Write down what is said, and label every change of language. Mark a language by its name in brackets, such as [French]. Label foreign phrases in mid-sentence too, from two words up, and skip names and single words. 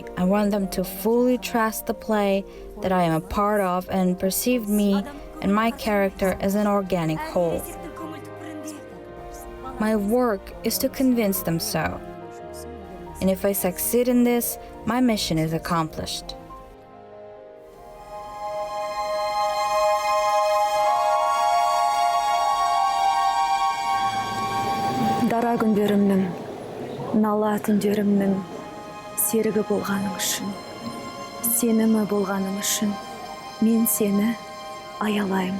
[English] I want them to fully trust the play that I am a part of and perceive me and my character as an organic whole. My work is to convince them so. And if I succeed in this, my mission is accomplished. [Kazakh] Дара күндерімнің, нала түндерімнің серігі болғаның үшін, сенімі болғаның үшін, мен сені аялаймын.